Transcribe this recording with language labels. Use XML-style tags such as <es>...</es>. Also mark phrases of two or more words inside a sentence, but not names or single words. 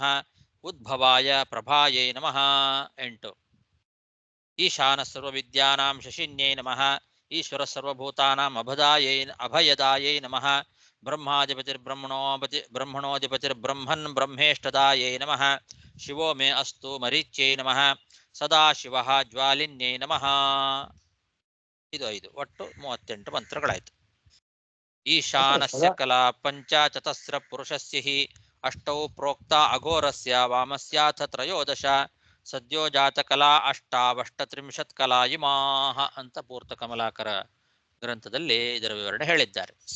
<sa>ಉದ್ಭವಾಯ ಪ್ರಭಾಯೈ ನಮಃ. 8. ಈಶಾನ ಸರ್ವವಿದ್ಯಾನಾಂ ಶಶಿನ್ಯೈ ನಮಃ. ಈಶ್ವರ ಸರ್ವಭೂತಾನಾಂ ಅಭಯದಾಯೈ ನಮಃ. ಬ್ರಹ್ಮಾಧಿಪತಿರ್ಬ್ರಹ್ಮಣೋಧಿಪತಿರ್ಬ್ರಹ್ಮನ್ ಬ್ರಹ್ಮೇಷ್ಟದಾಯೈ ನಮಃ. ಶಿವೋ ಮೇ ಅಸ್ತು ಮರೀಚ್ಯೈ ನಮಃ. ಸದಾಶಿವಃ ಜ್ವಾಲಿನ್ಯೈ ನಮಃ.</sa> <kn>ಇದು 5. ಒಟ್ಟು 38 ಮಂತ್ರಗಳಾಯಿತು.</kn> <sa>ಈಶಾನಸ್ಯ ಕಲಾ ಪಂಚಚತಸ್ರ ಪುರುಷಸ್ಯ ಹಿ ಅಷ್ಟೌ ಪ್ರೋಕ್ತ ಅಘೋರಸ್ಯ ವಾಮಸ್ಯಾಥ ತ್ರಯೋದಶ. ಸದ್ಯೋ ಜಾತ ಕಲಾ ಅಷ್ಟಾವಷ್ಟತ್ರಿಂಶತ್ ಕಲಾ ಇಮಾಹ</sa> <kn>ಅಂತ ಪೂರ್ತ ಕಮಲಾಕರ ಗ್ರಂಥದಲ್ಲಿ ಇದರ ವಿವರಣೆ ಹೇಳಿದ್ದಾರೆ.</kn>